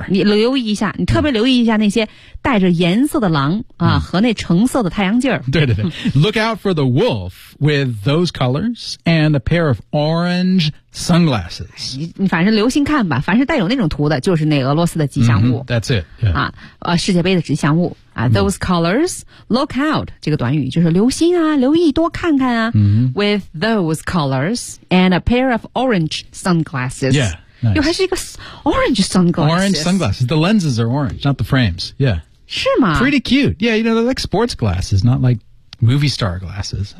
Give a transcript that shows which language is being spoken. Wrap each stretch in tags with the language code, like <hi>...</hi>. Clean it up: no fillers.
<zh>你留意一下你特别留意一下那些带着颜色的狼啊、嗯、和那橙色的太阳镜。对对对。</zh> <en>Look out for the wolf with those colors and a pair of orange sunglasses.</en> <zh>你反正留心看吧，凡是带有那种图的，就是那俄罗斯的吉祥物。</zh> <en>Mm-hmm, that's it.、Yeah.</en> <zh>啊，世界杯的吉祥物啊。Mm-hmm.</zh> <en>Those colors, look out.</en> <zh>这个短语就是留心啊，留意，多看看啊。 Mm-hmm.</zh> <en>With those colors and a pair of orange sunglasses. Yeah.、Nice.</en> <zh>又还是一个</zh> <en>orange sunglasses. Orange sunglasses. The lenses are orange, not the frames. Yeah.</en> <zh>是吗</zh> <en>？Pretty cute. Yeah, you know, they're like sports glasses, not like movie star glasses.</en>